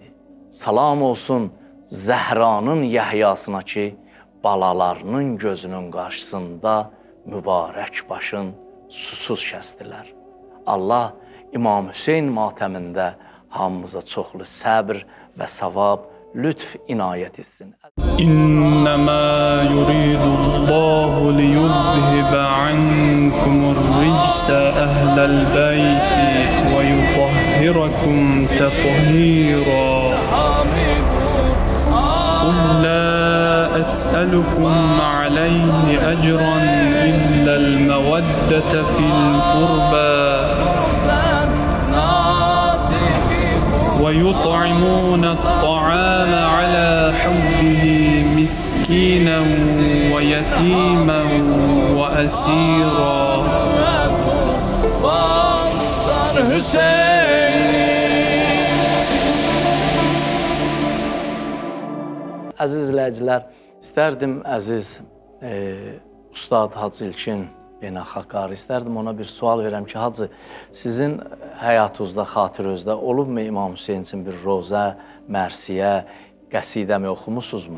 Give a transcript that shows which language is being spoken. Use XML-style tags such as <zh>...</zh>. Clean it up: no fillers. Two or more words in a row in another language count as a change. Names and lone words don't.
<az>Salam olsun Zəhranın Yahyasına ki, balalarının gözünün qarşısında mübarək başın susuz kəsdilər. Allah İmam Hüseyin matəmində hamımıza çoxlu səbr və savab, lütf inayət etsin.</az> <ar>إنما يريد الله ليذهب عنكم الرجس أهل البيت ويطهركم تطهيرا قل لا أسألكم عليه أجرا إلا المودة في القربى ويطعمون الطعام على حبه مسكينا ويتيما وأسيرا.</ar> <az>Əziz izləyicilər, istərdim əziz Ustad Hacı İlkin Beynəlxalq Qari, istərdim ona bir sual verəm ki, Hacı, sizin həyatınızda, xatirənizdə olubmu İmam Hüseyin üçün bir rozə, mərsiyə, qəsidəmi oxumusunuzmu?</az>